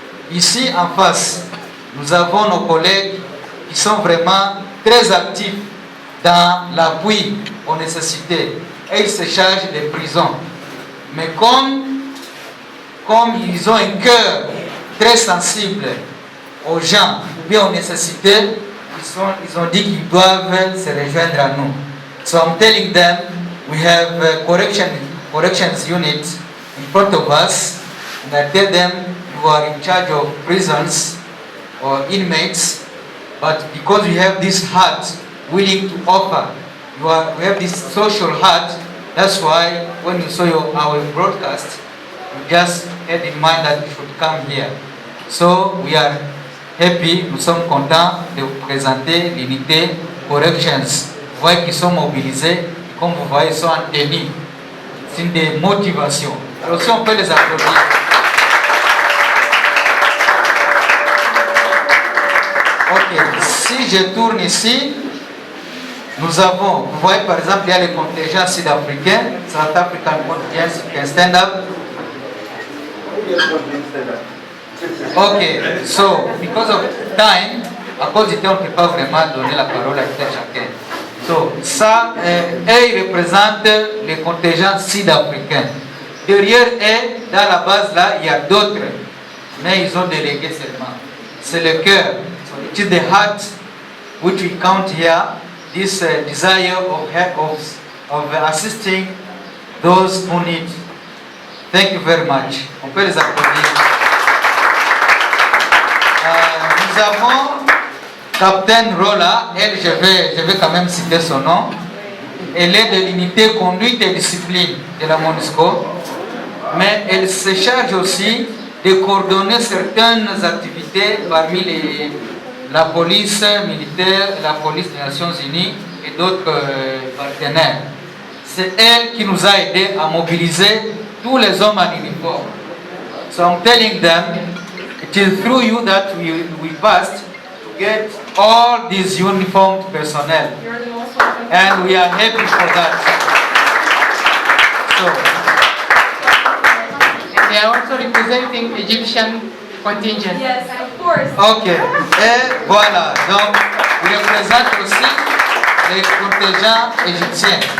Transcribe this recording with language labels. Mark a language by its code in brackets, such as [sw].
[fr] Ici, en face, nous avons nos collègues qui sont vraiment très actifs dans l'appui aux nécessités. Et ils se chargent des prisons. Mais comme ils ont un cœur très sensible aux gens ou bien aux nécessités, ils ont dit qu'ils doivent se rejoindre à nous. [en] So I'm telling them, we have a corrections unit in front of us, and I tell them, you are in charge of prisons or inmates, but because we have this heart willing to offer, we have this social heart, that's why when you saw our broadcast, you just had in mind that you should come here. So we are happy, [fr] nous sommes contents de vous présenter l'unité Corrections Vous voyez qu'ils sont mobilisés. Comme vous voyez, ils sont en tenue. C'est une des motivations. Alors si on peut les applaudir. Ok, si je tourne ici, nous avons, vous voyez par exemple, il y a les contingents sud-africains, [en] South African contingent can stand up. Ok, so because of time, [fr] à cause du temps, on ne peut pas vraiment donner la parole à chacun. So, ça, ils représentent les contingents sud-africains. Derrière eux, dans la base là, il y a d'autres, mais ils ont délégué seulement. C'est le cœur. [en] So it is the heart which we count here. This desire of assisting those who need. Thank you very much. [fr] On peut les applaudir. Nous avons Captain Rola, elle, je vais quand même citer son nom. Elle est de l'unité conduite et discipline de la MONUSCO, mais elle se charge aussi de coordonner certaines activités parmi la police militaire, la police des Nations Unies et d'autres partenaires. C'est elle qui nous a aidés à mobiliser tous les hommes en uniforme. [en] So I'm telling them, it is through you that we passed to get all these uniformed personnel. And we are happy for that. So, they are also representing Egyptian contingent. Yes, of course. [fr] ok. Et voilà. Donc, ils représentent aussi les contingents égyptiens.